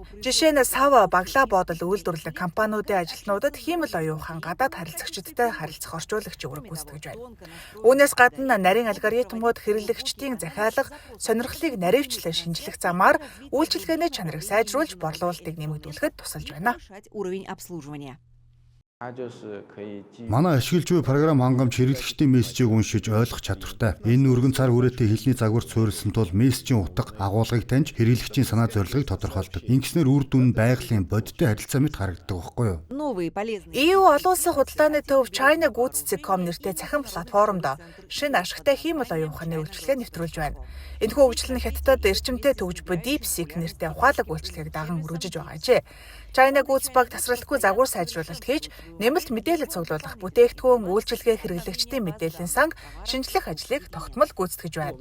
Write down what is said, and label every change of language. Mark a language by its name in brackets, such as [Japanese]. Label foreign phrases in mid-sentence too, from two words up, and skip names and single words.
[Mongolian] Жишээ нь Сава баглаа бодол үйлдвэрлэх компаниудын ажилтнуудад хиймэл оюун ухаан гадаад харилцагчдтай харилцах орчуулагч үүрэг гүйцэтгэж байна. Үүнээс гадна нарийн алгоритмууд хэрэглэгчдийн захиалга, сонирхлыг наривчлан шинжлэх замаар үйлчилгээний чанарыг сайжруулж борлуулалтыг нэмэгдүүлэхэд тусалж байна. [Russian] Уровень обслуживания. [Mongolian] Манай ашиглаж буй програм хангамж хэрэглэгчдийн мессежийг уншиж ойлгох чадвартай. Энэ өргөн цар хүрээтэй хэлний загварт суурилсан тул мессежийн утга агуулгыг таньж хэрэглэгчийн санаа зорилгыг тодорхойлдог. Ингэснээр үр дүн нь байгалийн бодиттой харилцаа мэт харагддаг байхгүй юу? [Russian] Новые полезные... [Mongolian] EU олон улсын худалдааны төв China Goods.com нэртэй захин платформд шинэ ашигтай хиймэл оюун ухааны үйлчилгээ нэвтрүүлж байна. Энэхүү үйлчил нь Хятадд эрчимтэй төвж буй DeepSeek нэртэй ухаалаг үйлчилгээг даган өргөжөж байгаа ажээ. China Goods баг тасралтгүй загвар сайжруулалт хийж, нэмэлт мэдээлэл цуглуулах, бүтээгдэхүүн үйлчилгээ хэрэглэгчдийн мэдээллийн санг шинжлэх ажлыг тогтмол гүйцэтгэж байна.